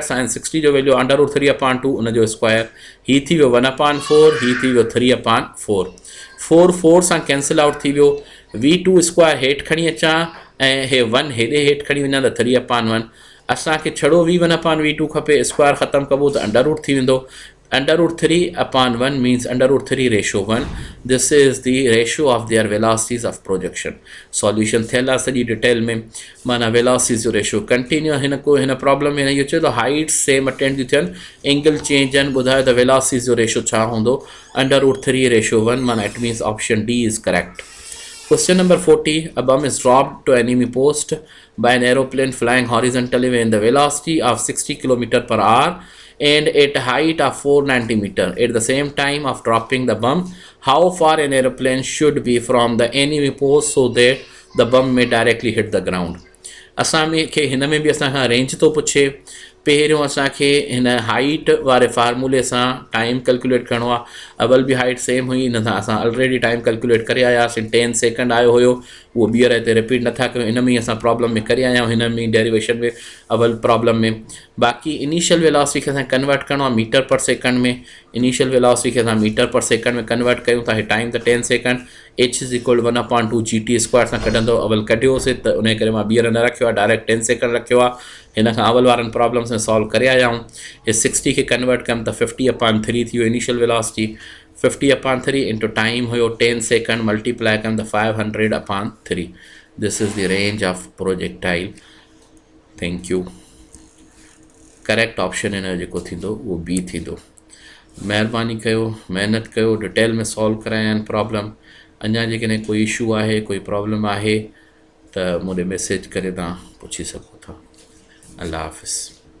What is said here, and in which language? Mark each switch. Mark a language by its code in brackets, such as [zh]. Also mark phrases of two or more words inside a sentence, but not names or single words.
[sd] साइन 60 जो वैल्यू √3/2, उनजो स्क्वायर. ही थी वियो 1/4, ही थी वियो 3/4. 4 सां [en] cancel out [sd] थी वियो. v2 स्क्वायर हेठि खणी अचां ऐं हे 1 हेॾे हेठि खणी वञा त 3/1. असांखे छड़ो v1/v2 खपे. स्क्वायर ख़तमु कबो त [en] under root [sd] थी वेंदो. [en] √3/1 means √3 ratio 1. This is the ratio of their velocities of projection. [sd] Solution थियल आहे सॼी डिटेल में. माना वेलोसिटीज़ जो [en] ratio continue. [sd] हिन प्रॉब्लम में इहो चयो त [en] height same attend [sd] थी थियनि, [en] angle change [sd] आहिनि. ॿुधायो त वेलोसिटीज़ जो रेशियो छा हूंदो, √3 ratio 1. [en] माना it means option D is correct. Question number 40. A bomb is dropped to enemy post by an aeroplane flying horizontally with the velocity of 60 km/h and at a height of 490 meters. At the same time of dropping the bomb, how far an aeroplane should be from the enemy post so that the bomb may directly hit the ground? [sd] असांखे हिन में बि असांखां रेंज थो पुछे. पहिरियों असांखे हिन हाइट वारे फार्मूले सां [en] time calculate [sd] करिणो आहे. अवल बि हाइट सेम हुई, हिन सां असां [en] already time calculate [sd] करे आयासीं. 10 सेकंड आयो हुयो, उहो ॿीहर हिते रिपीट नथा कयूं. हिन में ई असां प्रॉब्लम में करे आया आहियूं, हिन में डेरिवेशन में अवल प्रॉब्लम में. बाक़ी [en] initial velocity [sd] खे असां कन्वर्ट करिणो आहे [en] meter per second [sd] में. [en] initial velocity [sd] खे असां [en] meter per second [sd] में कन्वर्ट कयूं था. हे टाइम त 10 सेकंड. [en] h is equal 1/2 gt square [sd] सां कढंदो. अवल कढियोसीं त उन करे मां ॿीहर न रखियो आहे, डायरेक्ट 10 सेकंड रखियो आहे. हिन खां अवल वारनि प्रॉब्लम्स में सॉल्व करे आया आहियूं. हे 60 खे कन्वर्ट कयमि त 50/3 थी वियो [en] initial velocity. [sd] 50/3 [en] into time [sd] हुयो 10 सेकंड, मल्टीप्लाई कयमि त 500/3. [en] This is the range of projectile. Thank you. [sd] करेक्ट ऑप्शन हिन जो जेको थींदो उहो बी थींदो. महिरबानी कयो, महिनत कयो, डिटेल में सॉल्व कराया आहिनि प्रॉब्लम. अञा जेकॾहिं कोई इशू आहे, कोई प्रॉब्लम आहे त मूंखे मैसेज करे तव्हां पुछी सघो था. अल्लाह हाफ़िज़.